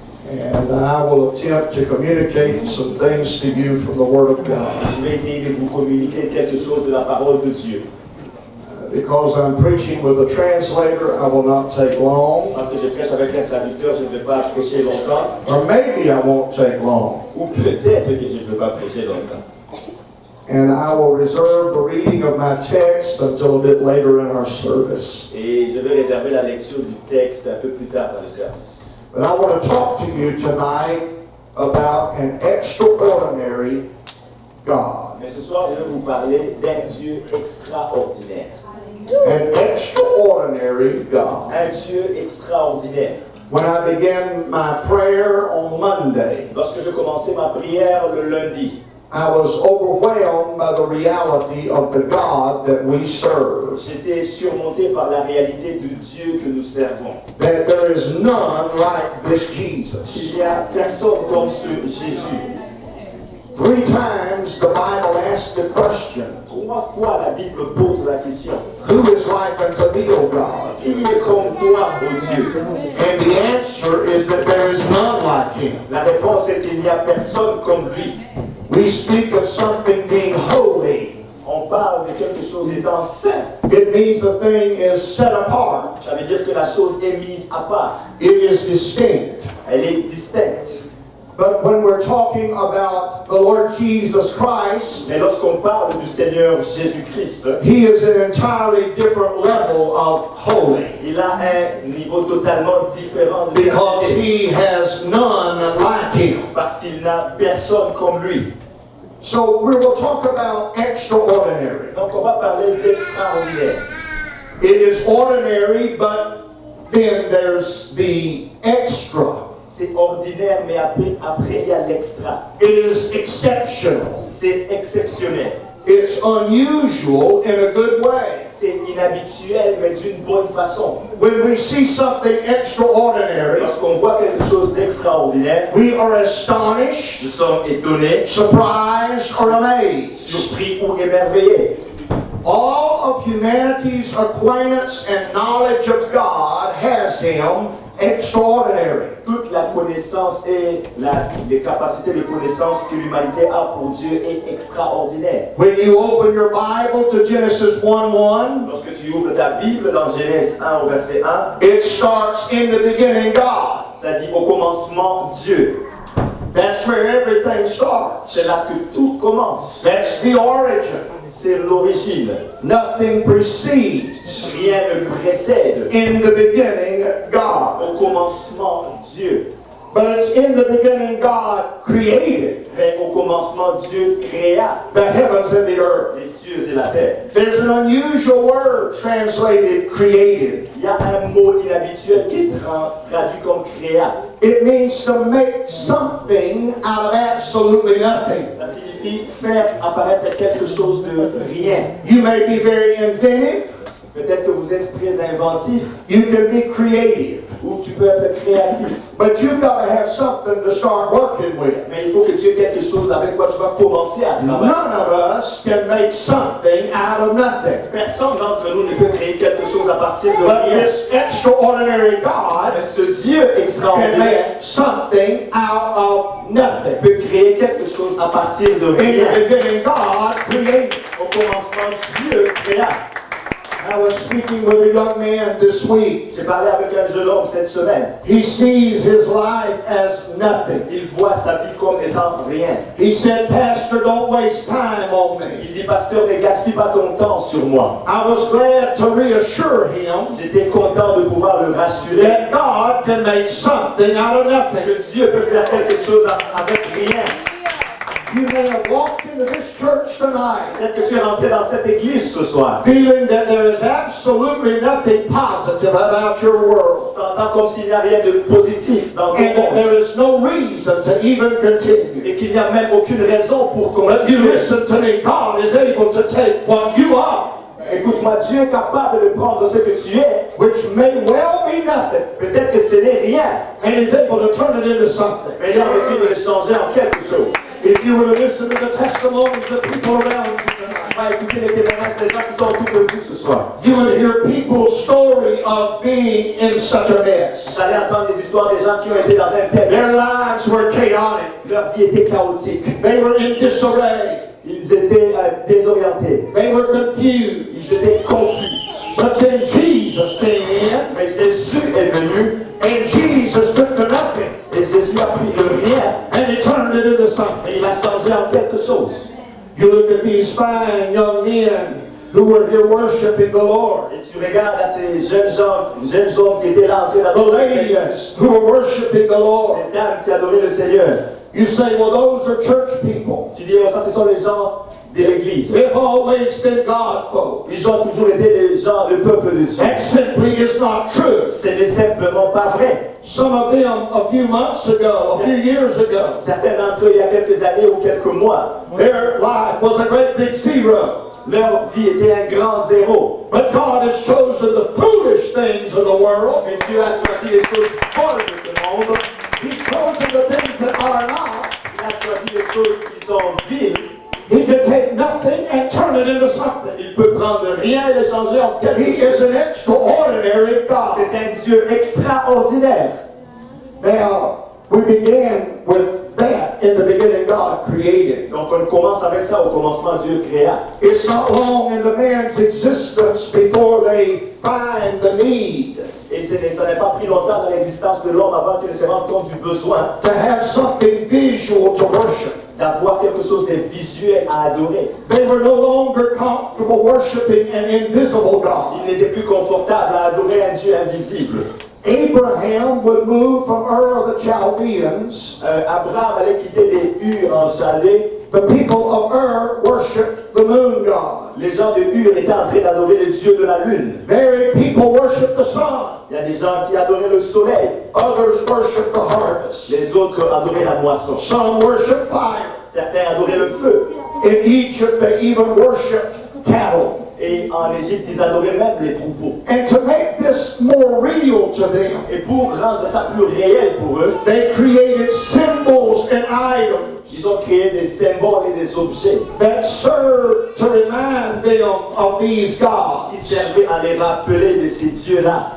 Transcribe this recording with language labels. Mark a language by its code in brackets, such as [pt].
[en] And I will attempt to communicate some things to you from the Word of God. [fr] Je vais essayer de vous communiquer quelque chose de la parole de Dieu. [en] Because I'm preaching with a translator, I will not take long. [fr] Parce que je prêche avec un traducteur, je ne vais pas prêcher longtemps. [en] Or maybe I won't take long. [fr] Ou peut-être que je ne vais pas prêcher longtemps. [en] And I will reserve the reading of my text until a bit later in our service. [fr] Et je vais réserver la lecture du texte un peu plus tard dans le service. [en] But I want to talk to you tonight about an extraordinary God. [fr] Mais ce soir, je vais vous parler d'un Dieu extraordinaire. [en] An extraordinary God. [fr] Un Dieu extraordinaire. [en] When I began my prayer on Monday, [fr] Lorsque je commençais ma prière le lundi, [en] I was overwhelmed by the reality of the God that we serve. [fr] j'étais surmonté par la réalité du Dieu que nous servons. [en] That there is none like this Jesus. [fr] Il n'y a personne comme ce Jésus. [en] 3 times the Bible asks the question, [fr] 3 fois la Bible pose la question. [en] who is like unto thee, O God? [fr] Qui est comme toi, ô Dieu? [en] And the answer is that there is none like him. [fr] La réponse est qu'il n'y a personne comme lui. [en] We speak of something being holy. [fr] On parle de quelque chose étant saint. [en] It means a thing is set apart. [fr] Ça veut dire que la chose est mise à part. [en] It is distinct. [fr] Elle est distincte. [en] But when we're talking about the Lord Jesus Christ, [fr] Mais lorsqu'on parle du Seigneur Jésus-Christ, [en] he is an entirely different level of holy. [fr] il a un niveau totalement différent de [en] Because [fr] sainteté. [en] he has none like him. [fr] Parce qu'il n'a personne comme lui. [en] So we will talk about extraordinary. [fr] Donc on va parler d'extraordinaire. [en] It is ordinary, but then there's the extra. [fr] C'est ordinaire, mais après il y a l'extra. [en] It is exceptional. [fr] C'est exceptionnel. [en] It's unusual in a good way. [fr] C'est inhabituel, mais d'une bonne façon. [en] When we see something extraordinary, [fr] Lorsqu'on voit quelque chose d'extraordinaire, [en] we are astonished, [fr] nous sommes étonnés, [en] surprised, or amazed. [fr] surpris ou émerveillés. [en] All of humanity's acquaintance and knowledge of God has Him extraordinary. [fr] Toute la connaissance et les capacités de connaissance que l'humanité a pour Dieu est extraordinaire. [en] When you open your Bible to Genesis 1:1, [fr] Lorsque tu ouvres ta Bible dans Genèse 1 au verset 1, [en] it starts in the beginning God. [fr] ça dit au commencement Dieu. [en] That's where everything starts. [fr] C'est là que tout commence. [en] That's the origin. [fr] C'est l'origine. [en] Nothing precedes. [fr] Rien ne précède. [en] In the beginning God. [fr] Au commencement Dieu. [en] But it's in the beginning God created [fr] Mais au commencement Dieu créa [en] the heavens and the earth. [fr] les cieux et la terre. [en] There's an unusual word translated created. [fr] Il y a un mot inhabituel qui est traduit comme créa. [en] It means to make something out of absolutely nothing. [fr] Ça signifie faire apparaître quelque chose de rien. [en] You may be very inventive. [fr] Peut-être que vous êtes très inventif [en] You can be creative. [fr] ou tu peux être créatif. [en] But you've got to have something to start working with. [fr] Mais il faut que tu aies quelque chose avec quoi tu vas commencer à travailler. [en] None of us can make something out of nothing. [fr] Personne d'entre nous ne peut créer quelque chose à partir de [en] But [fr] rien. [en] this extraordinary God [fr] Mais ce Dieu [en] can [fr] extraordinaire [en] make something out of nothing. [fr] peut créer quelque chose à partir de [en] In [fr] rien. [en] the beginning, God created. [fr] Au commencement, Dieu créa. [en] I was speaking with a young man this week. [fr] J'ai parlé avec un jeune homme cette semaine. [en] He sees his life as nothing. [fr] Il voit sa vie comme étant rien. [en] He said, Pastor, don't waste time on me. [fr] Il dit, pasteur, ne gaspille pas ton temps sur moi. [en] I was glad to reassure him [fr] J'étais content de pouvoir le rassurer [en] that God can make something out of nothing. [fr] que Dieu peut faire quelque chose avec rien. [en] You may have walked into this church tonight [fr] Peut-être que tu es rentré dans cette église ce soir, [en] feeling that there is absolutely nothing positive about your world [fr] sentant comme s'il n'y a rien de positif dans ton [en] and that there is no reason to even continue. [fr] et qu'il n'y a même aucune raison pour [en] But you [fr] continuer. [en] listen to me, God is able to take what you are, [fr] Écoute-moi, Dieu est capable de prendre ce que tu es. [en] which may well be nothing, [fr] Peut-être que ce n'est rien, [en] and He's able to turn it into something. [fr] mais il est en mesure de le changer en quelque chose. [en] If you were to listen to the testimonies of people around you tonight, [fr] Tu vas écouter les témoignages des gens qui sont autour de vous ce soir. [en] you would hear people's story of being in such a mess. [fr] Vous allez entendre des histoires des gens qui ont été dans un tel [en] Their [fr] mess. [en] lives were chaotic. [fr] Leur vie était chaotique. [en] They were in disarray. [fr] Ils étaient désorientés. [en] They were confused. [fr] Ils étaient confus. [en] But then Jesus came in, [fr] Mais Jésus est venu [en] and Jesus took the nothing, [fr] et Jésus a pris le rien [en] and He turned it into [fr] et [en] something. [fr] il a changé en quelque chose. [en] You look at these fine young men who were here worshiping the Lord. [fr] Et tu regardes à ces jeunes hommes qui étaient là en train [en] The [fr] d'adorer le Seigneur. [en] ladies who were worshiping the Lord. [fr] Les dames qui adoraient le Seigneur. [en] You say, well, those are church people. [fr] Tu dis, oh, ça ce sont les gens de l'église. [en] They've always been God folks. [fr] Ils ont toujours été les gens, le peuple de Dieu. [en] That simply is not true. [fr] Ce n'est simplement pas vrai. [en] Some of them a few months ago, a few years ago, [fr] Certains d'entre eux, il y a quelques années ou quelques mois, [en] their life was a great big zero. [fr] leur vie était un grand zéro. [en] But God has chosen the foolish things of the world. [fr] Mais Dieu a choisi les choses folles de ce monde. [en] He's chosen the things that are not. [fr] Il a choisi les choses qui sont viles. [en] He can take nothing and turn it into something. [fr] Il peut prendre rien et le changer en quelque [en] He [fr] chose. [en] is an extraordinary God. [fr] C'est un Dieu extraordinaire. [en] Now, we began with that in the beginning God created. [fr] Donc on commence avec ça. Au commencement, Dieu créa. [en] It's not long into man's existence before they find the need [fr] Et ça n'a pas pris longtemps dans l'existence de l'homme avant qu'il ne se rende compte du besoin [en] to have something visual to worship. [fr] d'avoir quelque chose de visuel à adorer. [en] They were no longer comfortable worshiping an invisible God. [fr] Il n'était plus confortable à adorer un Dieu invisible. [en] Abraham would move from Ur of the Chaldeans [fr] Abraham allait quitter les Ur en Chaldée [en] the people of Ur worshiped the moon god. [fr] Les gens de Ur étaient en train d'adorer le dieu de la lune. [en] Very people worship the sun. [fr] Il y a des gens qui adoraient le soleil. [en] Others worship the harvest. [fr] Les autres adoraient la moisson. [en] Some worship fire. [fr] Certains adoraient le feu. [en] In Egypt, they even worshiped cattle. [fr] Et en Égypte, ils adoraient même les troupeaux. [en] And to make this more real to them, [fr] Et pour rendre ça plus réel pour eux, [en] they created symbols and items [fr] ils ont créé des symboles et des objets [en] that served to remind them of these gods. [fr] qui servaient à les rappeler de ces dieux-là.